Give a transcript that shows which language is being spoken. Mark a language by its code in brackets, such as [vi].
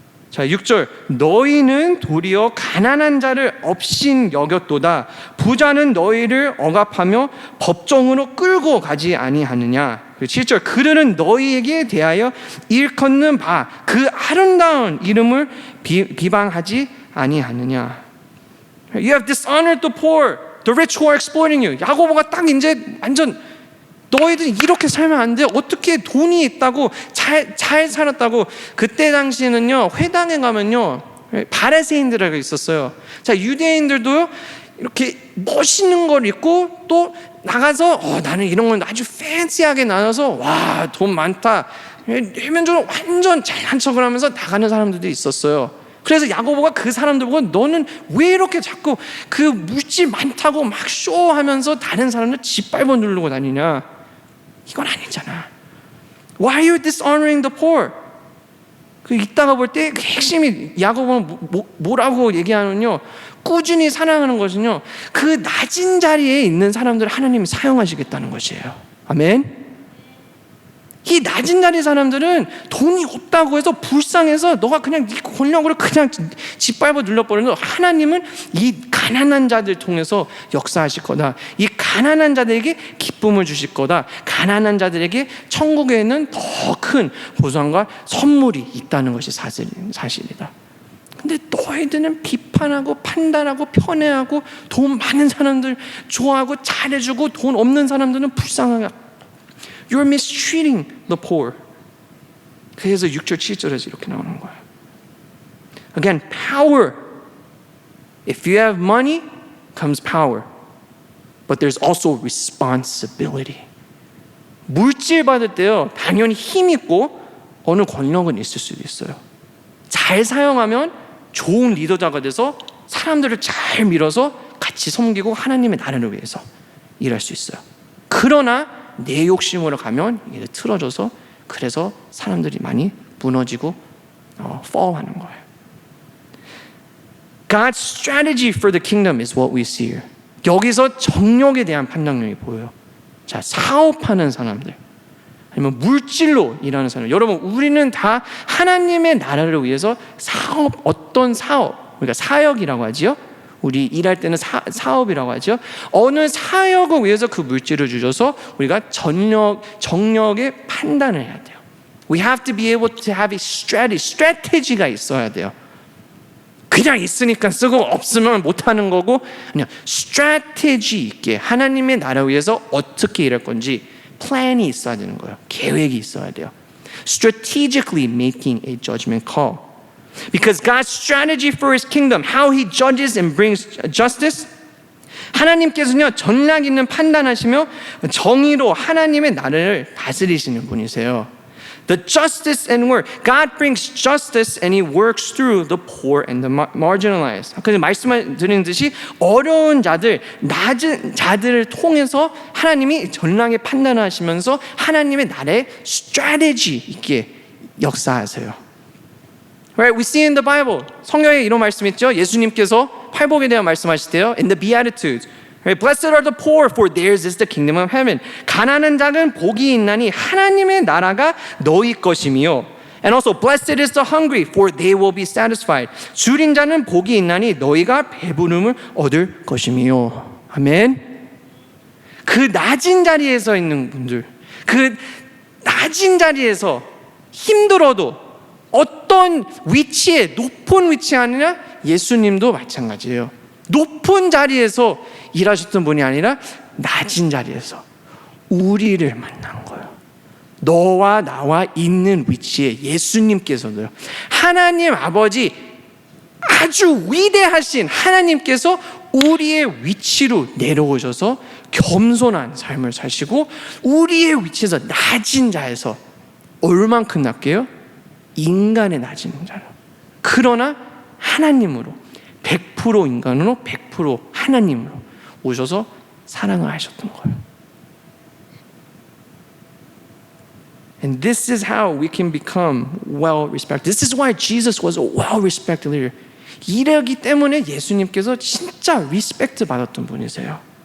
[ko] 자, 6절, 너희는 도리어 가난한 자를 업신 여겼도다. 부자는 너희를 억압하며 법정으로 끌고 가지 아니하느냐. 7절, 그들은 너희에게 대하여 일컫는 바 그 아름다운 이름을 비방하지 아니하느냐. [en] You have dishonored the poor, the rich who are exploiting you. [ko] 야고보가 딱 이제 완전 너희들 이렇게 살면 안 돼. 어떻게 돈이 있다고 잘 살았다고. 그때 당시에는요, 회당에 가면요, 바리새인들이 있었어요. 자, 유대인들도 이렇게 멋있는 걸 입고 또 나가서 나는 이런 건 아주 팬시하게 나눠서 와, 돈 많다. 외면적으로 완전 잘난 척을 하면서 나가는 사람들도 있었어요. 그래서 야고보가 그 사람들 보고 너는 왜 이렇게 자꾸 그 물질 많다고 막 쇼하면서 다른 사람들 짓밟아 누르고 다니냐. 이건 아니잖아. [en] Why are you dishonoring the poor? [ko] 그 이따가 볼 때 그 핵심이 야고보는 뭐라고 얘기하느냐, 꾸준히 사랑하는 것은요, 그 낮은 자리에 있는 사람들을 하나님이 사용하시겠다는 것이에요. 아멘. 이 낮은 자리 사람들은 돈이 없다고 해서 불쌍해서 너가 그냥 네 권력으로 그냥 짓밟아 눌러버리는 거. 하나님은 이 가난한 자들 통해서 역사하실 거다. 이 가난한 자들에게 기쁨을 주실 거다. 가난한 자들에게 천국에는 더 큰 보상과 선물이 있다는 것이 사실이다. 근데 너희들은 비판하고 판단하고 편애하고 돈 많은 사람들 좋아하고 잘해주고 돈 없는 사람들은 불쌍하게. [en] You're mistreating the poor. [ko] 그래서 6절 7절에서 이렇게 나오는 거예요. [en] Again, power. If you have money, comes power. But there's also responsibility. [ko] 물질 받을 때요, 당연히 힘 있고 어느 권력은 있을 수도 있어요. 잘 사용하면 좋은 리더자가 돼서 사람들을 잘 밀어서 같이 섬기고 하나님의 나라를 위해서 일할 수 있어요. 그러나 내 욕심으로 가면 이게 틀어져서 그래서 사람들이 많이 무너지고 fall하는 거예요. [en] God's strategy for the kingdom is what we see here. [ko] 여기서 정력에 대한 판단력이 보여요. 자, 사업하는 사람들, 아니면 물질로 일하는 사람. 여러분, 우리는 다 하나님의 나라를 위해서 어떤 사업, 우리가 사역이라고 하지요. 우리 일할 때는 사업이라고 하죠. 어느 사역을 위해서 그 물질을 주셔서 우리가 정력의 판단을 해야 돼요. [en] We have to be able to have a strategy가 [ko] 있어야 돼요. 그냥 있으니까 쓰고 없으면 못하는 거고, 그냥 strategy 있게 하나님의 나라 위해서 어떻게 일할 건지 플랜이 있어야 되는 거예요. 계획이 있어야 돼요. [en] Strategically making a judgment call. Because God's strategy for His kingdom, how He judges and brings justice, [ko] 하나님께서는요, 전략 있는 판단하시며 정의로 하나님의 나라를 다스리시는 분이세요. [en] The justice and work. God brings justice and He works through the poor and the marginalized. [ko] 아까 말씀드린 듯이 어려운 자들, 낮은 자들을 통해서 하나님이 전략에 판단하시면서 하나님의 나라의 strategy 있게 역사하세요. [en] Right? We see in the Bible. [ko] 성경에 이런 말씀 있죠. 예수님께서 팔복에 대한 말씀하실 때요. [en] In the Beatitudes. Right? Blessed are the poor, for theirs is the kingdom of heaven. [ko] 가난한 자는 복이 있나니 하나님의 나라가 너희 것이며. [en] And also, blessed is the hungry, for they will be satisfied. [ko] 줄인 자는 복이 있나니 너희가 배부름을 얻을 것이며. 아멘. 그 낮은 자리에서 있는 분들, 그 낮은 자리에서 힘들어도 어떤 위치에, 높은 위치에 아니라 예수님도 마찬가지예요. 높은 자리에서 일하셨던 분이 아니라 낮은 자리에서 우리를 만난 거예요. 너와 나와 있는 위치에 예수님께서도요. 하나님 아버지, 아주 위대하신 하나님께서 우리의 위치로 내려오셔서 겸손한 삶을 사시고 우리의 위치에서 낮은 자에서 얼만큼 낮게요? 인간의 낮은 자로. 그러나 하나님으로 100% 인간으로 100% 하나님으로 오셔서 사랑을 하셨던 거예요. [en] And this is how we can become well respected. This is why Jesus was a well respected leader. [ko] 이러기 때문에 예수님께서 진짜 리스펙트 받았던 분이세요.